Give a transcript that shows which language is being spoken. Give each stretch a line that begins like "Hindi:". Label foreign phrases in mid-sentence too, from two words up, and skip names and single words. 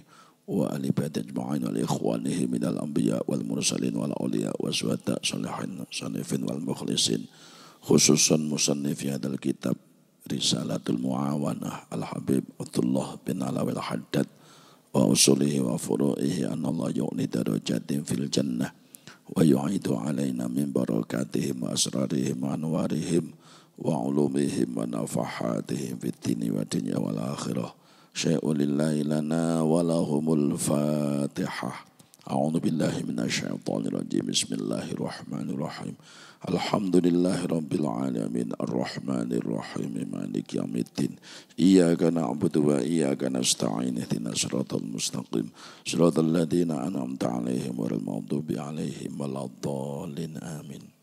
Arabic: وآل بيته أجمعين وإخوانه من الأنبياء والمرسلين والأولياء والشهداء الصالحين صانفين والمخلصين، خصوصا مصنف هذا الكتاب رسالة المعاونة الحبيب عبد الله بن علوي الحداد وأصوله وفروعه أن الله يعلي درجات في الجنة ويعيد علينا من بركاتهم وأسرارهم وأنوارهم وعلومهم ونفحاتهم في الدين والدنيا والآخرة. شيء لله لنا ولهم الفاتحة. أعوذ بالله من الشيطان الرجيم. Bismillahirrahmanirrahim. الحمد لله رب العالمين الرحمن الرحيم مالك يوم الدين. إياك نعبد وإياك نستعين اهدنا الصراط المستقيم صراط الذين أنعمت عليهم غير المغضوب عليهم ولا الضالين آمين.